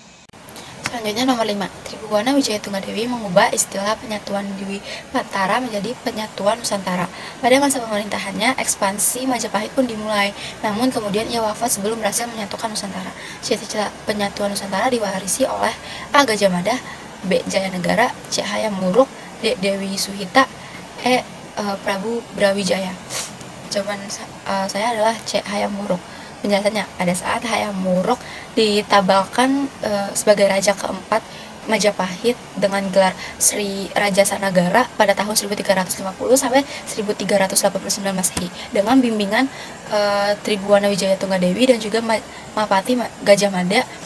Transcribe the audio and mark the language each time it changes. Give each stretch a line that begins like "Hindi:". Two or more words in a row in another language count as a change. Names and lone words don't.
Indonesian: Selanjutnya nomor 5. Tribuana Wijaya Tunggadewi mengubah istilah penyatuan Dwi Pantara menjadi penyatuan Nusantara. Pada masa pemerintahannya, ekspansi Majapahit pun dimulai. Namun kemudian ia wafat sebelum berhasil menyatukan Nusantara. Cita-cita penyatuan Nusantara diwarisi oleh A. Gajah Mada, B. Jayanegara, C. Hayam Wuruk, D. Dewi Suhita, E. Prabu Brawijaya. Jawaban saya adalah C. Hayam Wuruk. Penjelasannya, pada saat Hayam Wuruk ditabalkan sebagai raja keempat Majapahit dengan gelar Sri Raja Sanagara pada tahun 1350 sampai 1389 Masehi dengan bimbingan Tribuana Wijaya Tunggadewi dan juga Mahapati Gajah Mada.